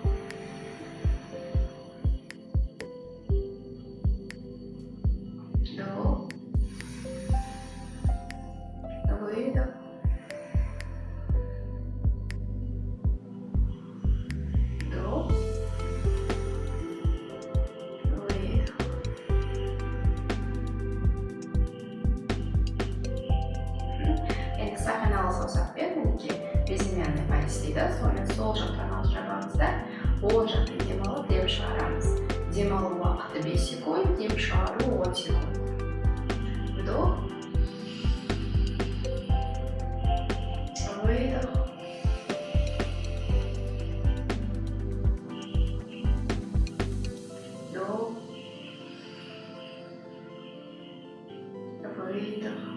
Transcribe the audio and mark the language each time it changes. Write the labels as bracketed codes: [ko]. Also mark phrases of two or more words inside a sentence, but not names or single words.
[ru] Вдох. Выдох. Вдох. Выдох. [kk] Енді сақиналы саусақпен мінекей [ru] безымянный палец [kk] дейді. Сонымен сол жақ танауды жабамыз да оң жақтан дем алып, дем шығарамыз. Дем алу уақыты 5 секунд, дем шығару 10 секунд. [ru] Вдох. Выдох. Вдох. Выдох.